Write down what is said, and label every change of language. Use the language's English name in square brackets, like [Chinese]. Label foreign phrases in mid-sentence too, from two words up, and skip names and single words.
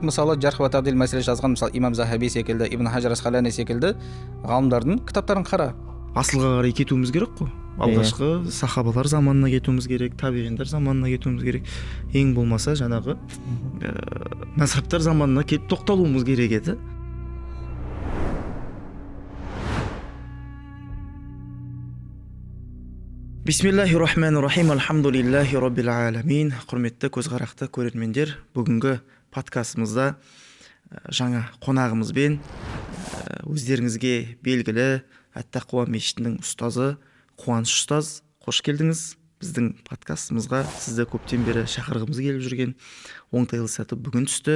[Kazakh] Мысалы, [Arabic] جرح وتعديل [Kazakh] мәселе жазған, мысалы Имам Захаби секілді, Ибн Хаджар Асқалани секілді ғалымдардың кітаптарын қара. Асылға қарай кетуіміз керек қой. Алғашқы сахабалар заманына кетуіміз керек, табиғиндар заманына кетуіміз керек. Ең болмаса жаңағы мазхабтар заманына келіп тоқталуымыз керек еді. [Arabic] بسم الله الرحمن الرحيم، الحمد لله رب العالمين. [Kazakh] Құрметті көзқарақты көрермендер, бүгінгі подкастымызда жаңа қонағымызбен өздеріңізге белгілі Ат-Тақуа мешітінің ұстазы Қуаныш ұстаз, қош келдіңіз. Біздің подкастымызға сізді көптен бері шақырғымыз келіп жүрген оңтайлы сәті бүгін түсті.